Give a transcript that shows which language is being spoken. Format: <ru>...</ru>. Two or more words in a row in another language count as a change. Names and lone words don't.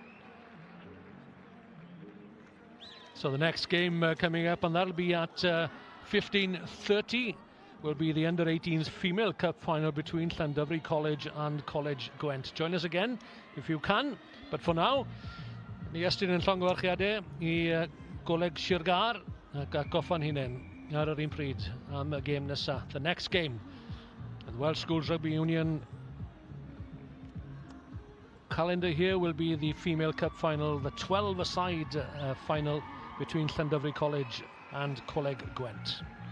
<en>So the next game coming up, and that'll be at 15:30 will be the Under-18s Female Cup final between Llandovery College and College Gwent. Join us again if you can, but for now,</en> <cy>ni estyn yn llongyfarchiadau I Goleg Sir Gar ac atgoffa'n hunain ar yr un pryd am y gêm nesaf.</cy> <en>The next game, the Welsh Schools Rugby Union calendar here will be the Female Cup final, the 12-a-side final between Llandovery College and Coleg Gwent.</en>